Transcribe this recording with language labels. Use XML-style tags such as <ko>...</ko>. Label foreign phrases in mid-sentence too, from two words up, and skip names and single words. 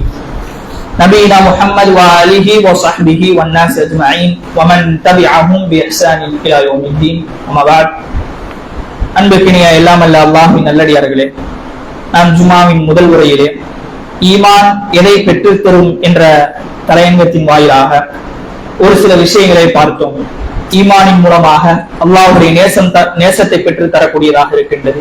<ar>نبينا محمد وآله وصحبه والناس أجمعين ومن تبعهم بإحسان إلى يوم الدين أما بعد</ar> <ta>அன்பிற்கினிய எல்லாம் அல்ல அல்லாஹ்வின் நல்லடியார்களே, நாம் ஜும்ஆவின் முதல் உரையிலே ஈமான் எதை பெற்றுத் தரும் என்ற தலையங்கத்தின் வாயிலாக ஒரு சில விஷயங்களை பார்த்தோம். ஈமானின் மூலமாக அல்லாஹ்வுடைய நேசத்தை பெற்று தரக்கூடியதாக இருக்கின்றது.</ta>